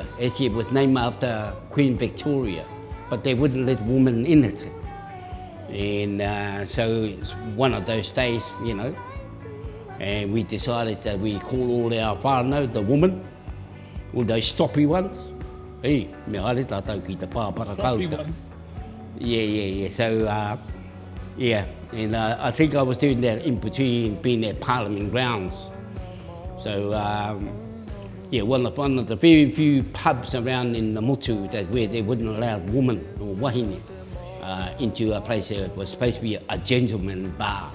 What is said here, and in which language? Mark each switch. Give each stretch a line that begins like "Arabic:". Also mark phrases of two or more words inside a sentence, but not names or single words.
English: Actually, it was named after Queen Victoria, but they wouldn't let women in it. And so it's one of those days, and we decided that we call all our whānau, the women, all those stroppy ones.
Māori: Hey, me haere tātou ki te pāpara kauta.
English: Yeah. So, and I think I was doing that in between being at Parliament Grounds. So, one of the very few pubs around in the motu where they wouldn't allow women or wahine into a place that was supposed to be a gentleman bar.